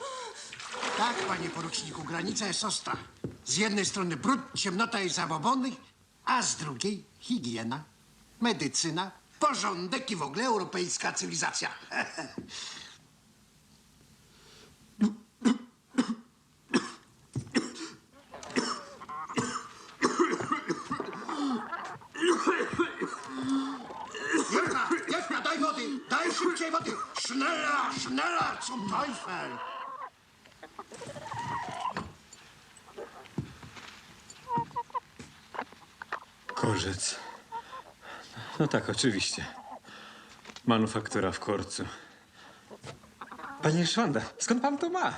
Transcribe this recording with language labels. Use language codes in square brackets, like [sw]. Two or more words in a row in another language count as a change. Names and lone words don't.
[pl] Tak, panie poruczniku, granica jest ostra. Z jednej strony brud, ciemnota i zabobony, a z drugiej higiena, medycyna, porządek i w ogóle europejska cywilizacja. Jurka, daj wody! Daj szybciej wody! [de] Schneller, schneller, zum Teufel! [pl] Korzec. No tak, oczywiście. Manufaktura w Korcu. Panie Szwanda, skąd pan to ma?